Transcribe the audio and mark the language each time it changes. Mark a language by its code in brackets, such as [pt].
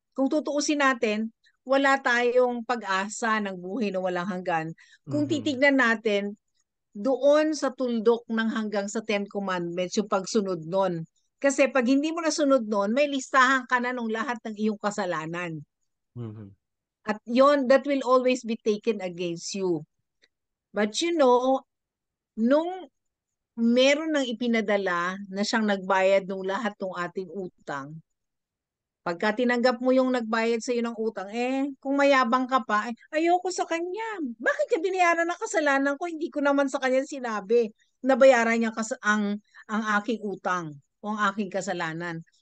[tl] Kung tutuusin natin, wala tayong pag-asa ng buhay na walang hanggan. Kung Mhm. titignan natin, doon sa tuldok ng hanggang sa Ten Commandments, yung pagsunod nun. Kasi pag hindi mo nasunod nun, may listahan ka na ng lahat ng iyong kasalanan. Mhm. At yon [en] that will always be taken against you. But you know, [tl] nung meron ng ipinadala na siyang nagbayad ng lahat ng ating utang, pagka tinanggap mo yung nagbayad sa iyo ng utang, kung mayabang ka pa, ayoko sa kanya. Bakit niya binayaran ng kasalanan ko? Hindi ko naman sa kanya sinabi na bayaran niya ang aking utang o ang aking kasalanan.